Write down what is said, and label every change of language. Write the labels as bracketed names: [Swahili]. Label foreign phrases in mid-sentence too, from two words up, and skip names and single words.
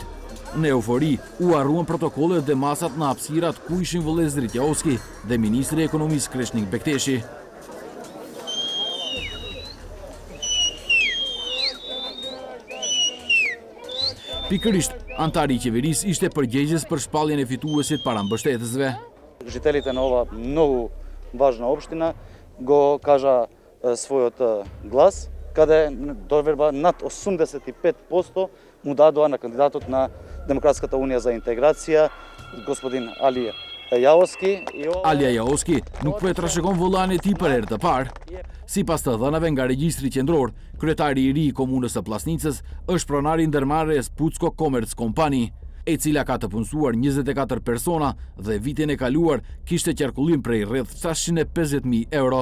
[Albanian] Në eufori, u harruan protokollet dhe masat në hapësirat ku ishin vëllezërit Jahoski dhe Ministri i Ekonomisë Kreshnik Bekteshi. Pikërisht, antari i qeverisë ishte përgjegjës për shpalljen e fituesit para mbështetësve. [Macedonian] Жителите на ова многу важна општина го кажа својот глас, каде доверба над 85% му дадоа на кандидатот на Демократската унија за интеграција, господин Али Jahoski. [Albanian] Alia Jahoski nuk po e trashëgon vëllain e tij për herë të parë. Sipas të dhënave nga regjistri qendror, kryetari i ri i komunës së Pllastnicës është pronari i ndërmarrjes Pucko Commerce Company, e cila ka të punësuar 24 persona dhe vitin e kaluar kishte qarkullim prej rreth 750.000 euro.